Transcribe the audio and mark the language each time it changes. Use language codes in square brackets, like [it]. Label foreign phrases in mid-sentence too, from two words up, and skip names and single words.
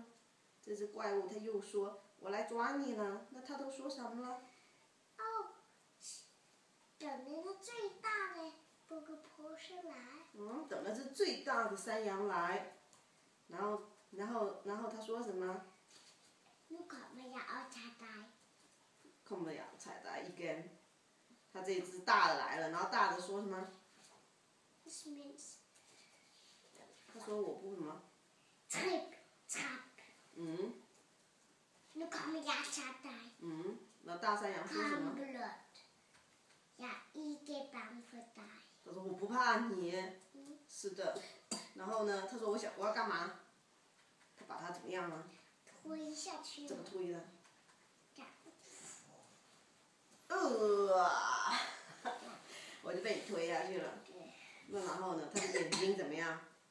[zh] 这只怪物它又说：“我来抓你了。” 那它都说什么了？哦，等那个最大的波哥波士来。等了只最大的山羊来，然后他说什么？ [da] Nu kommer jeg og tager dig。 kommer jeg og tager dig igen。 [zh] 他这只大的来了，然后大的说什么？ [en] This means [zh] 他說我不什麼？ [da] trip trap。Nu kommer jeg og tager dig。 [zh] 然後大山羊說什麼？ [da] Kom blot。Jeg er ikke bange for dig。 [zh] 他說我不怕你。是的。然後呢？他說我要幹嘛？他把他怎麼樣了？推下去。怎麼推的？這樣。我就被你推下去了。那然後呢？他的眼睛怎麼樣？